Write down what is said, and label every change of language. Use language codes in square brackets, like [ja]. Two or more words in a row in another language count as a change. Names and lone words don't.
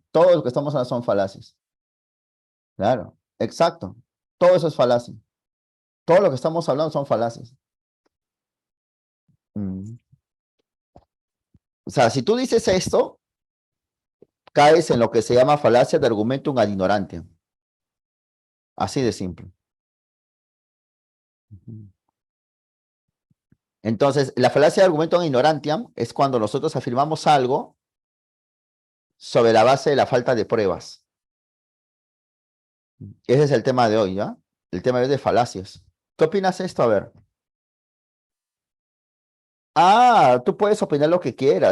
[es] Todo lo que estamos hablando son falacias. Claro, exacto. Todo eso es falacia. Todo lo que estamos hablando son falacias. Mm. O sea, si tú dices esto, caes en lo que se llama falacia de [la] argumentum ad ignorantiam. [es] Así de simple. Ujú. Entonces, la falacia de [la] argumentum ad ignorantiam [es] es cuando nosotros afirmamos algo sobre la base de la falta de pruebas. Ese es el tema de hoy, ¿ya? El tema de hoy de falacias. ¿Qué opinas de esto? A ver. Ah, tú puedes opinar lo que quieras.